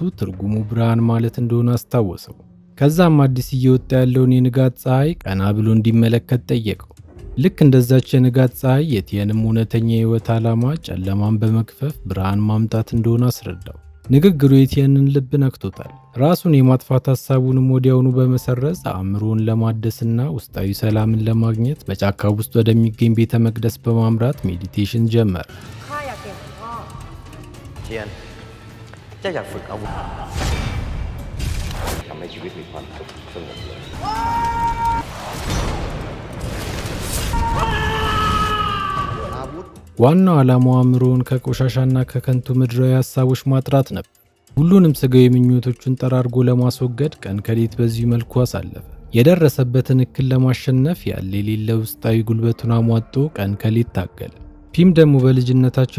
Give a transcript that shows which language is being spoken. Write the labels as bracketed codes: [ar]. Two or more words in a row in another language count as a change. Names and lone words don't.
[am] ትርጉሙ ብርሃን ማለት እንደሆነ አስታወሰው። ከዛም አዲስ እየወጣ ያለውን የንጋት ፀሐይ ቀና ብሎ እንዲመለከት ጠየቀው። ልክ እንደዛች የንጋት ፀሐይ የቲየንም እውነተኛ የህይወት ዓላማ ጨለማን በመክፈፍ ብርሃን ማምጣት እንደሆነ አስረዳው። ንግግሩ የቲየንን ልብ ነክቶታል። ራሱን የማጥፋት ሐሳቡንም ወዲያውኑ በመሰረዝ አእምሮውን ለማደስና ውስጣዊ ሰላምን ለማግኘት በጫካ ውስጥ ወደሚገኝ ቤተ መቅደስ በማምራት ሜዲቴሽን ጀመረ። [th] ข้าอยากเก่งเหมือนพ่อ เทียนเจ้าอยากฝึกอาวุธทำให้ชีวิตมีความสุขสงบเลย [am] ዋናው ዓላማው አእምሮውን ከቆሻሻና ከከንቱ ምድራዊ ሐሳቦች ማጥራት ነበር። ሁሉንም ስጋዊ ምኞቶቹን ጠራርጎ ለማስወገድ ቀን ከሌት በዚህ መልኩ አሳለፈ። የደረሰበትን እክል ለማሸነፍ ያለ የሌለ ውስጣዊ ጉልበቱን አሟጦ ቀን ከሌት ታገለ። ፒም ደግሞ በልጅነታቸው